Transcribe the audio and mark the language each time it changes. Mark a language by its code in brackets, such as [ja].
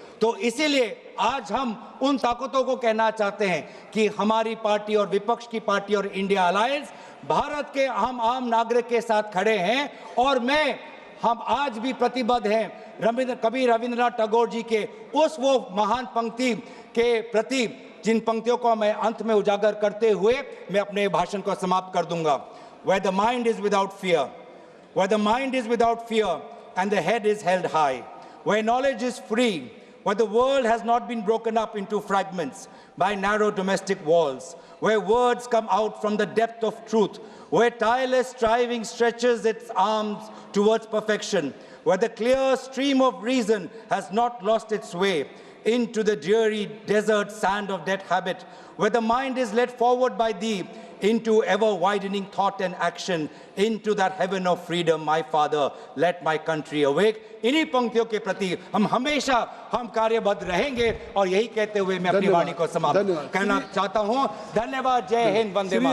[hi] तो इसीलिए आज हम उन ताकतों को कहना चाहते हैं कि हमारी पार्टी और विपक्ष की पार्टी और इंडिया अलायंस भारत के हम आम नागरिक के साथ खड़े हैं। और हम आज भी प्रतिबद्ध हैं कवि रविंद्रनाथ टैगोर जी के वो महान पंक्ति के प्रति, जिन पंक्तियों को मैं अंत में उजागर करते हुए मैं अपने भाषण को समाप्त कर दूंगा। [en] Where the mind is without fear, where the mind is without fear and the head is held high, where knowledge is free, where the world has not been broken up into fragments by narrow domestic walls, where words come out from the depth of truth, where tireless striving stretches its arms towards perfection, where the clear stream of reason has not lost its way into the dreary desert sand of dead habit, where the mind is led forward by thee into ever-widening thought and action, into that heaven of freedom, my Father, let my country awake। [hi] इन्हीं पंक्तियों के प्रति हम हमेशा कार्यबद्ध रहेंगे और यही कहते हुए मैं अपनी वाणी को समाप्त करना चाहता हूँ। धन्यवाद। जय हिंद, वंदे मातरम।